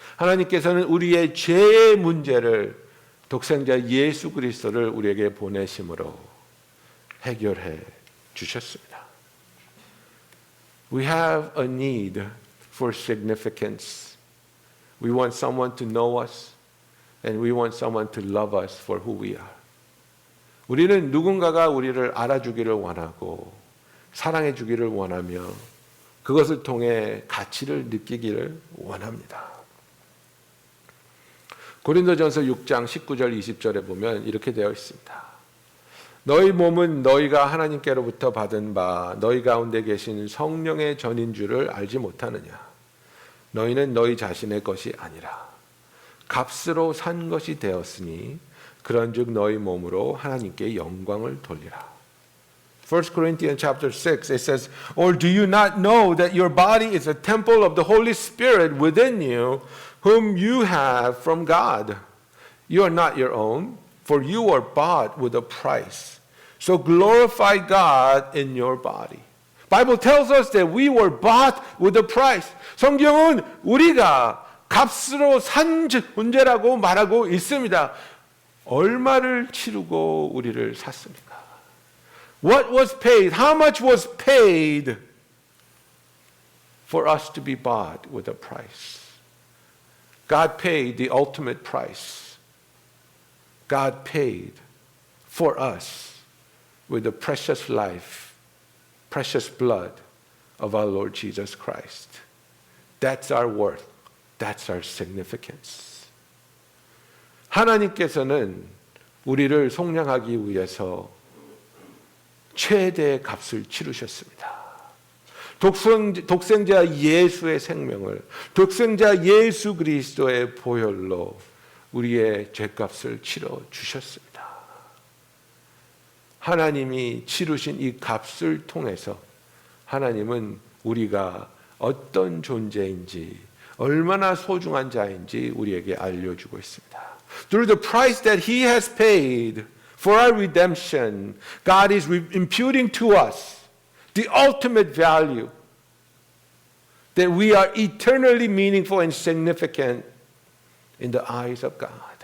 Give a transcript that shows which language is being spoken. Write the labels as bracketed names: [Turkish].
[Korean] 하나님께서는 우리의 죄의 문제를 독생자 예수 그리스도를 우리에게 보내심으로 해결해 주셨습니다. [English] We have a need for significance. We want someone to know us and we want someone to love us for who we are. [Korean] 우리는 누군가가 우리를 알아주기를 원하고 사랑해 주기를 원하며 그것을 통해 가치를 느끼기를 원합니다. 고린도전서 6장 19절 20절에 보면 이렇게 되어 있습니다. 너희 몸은 너희가 하나님께로부터 받은 바 너희 가운데 계신 성령의 전인 줄을 알지 못하느냐. 너희는 너희 자신의 것이 아니라 값으로 산 것이 되었으니 그런즉 너희 몸으로 하나님께 영광을 돌리라. [English] 1 Corinthians chapter 6 it says, Or do you not know that your body is a temple of the Holy Spirit within you, whom you have from God? You are not your own, for you are bought with a price. So glorify God in your body. Bible tells us that we were bought with a price. [Korean] 성경은 우리가 값으로 산 존재라고 말하고 있습니다. 얼마를 치르고 우리를 샀습니까? [English] What was paid? How much was paid for us to be bought with a price? God paid the ultimate price. God paid for us with the precious life, precious blood of our Lord Jesus Christ. That's our worth. That's our significance. [Korean] 하나님께서는 우리를 속량하기 위해서 최대의 값을 치르셨습니다. 독생자 예수의 생명을, 독생자 예수 그리스도의 보혈로 우리의 죄값을 치러 주셨습니다. 하나님이 치르신 이 값을 통해서 하나님은 우리가 어떤 존재인지, 얼마나 소중한 자인지 우리에게 알려주고 있습니다. [English] Through the price that He has paid for our redemption, God is imputing to us the ultimate value, that we are eternally meaningful and significant in the eyes of God.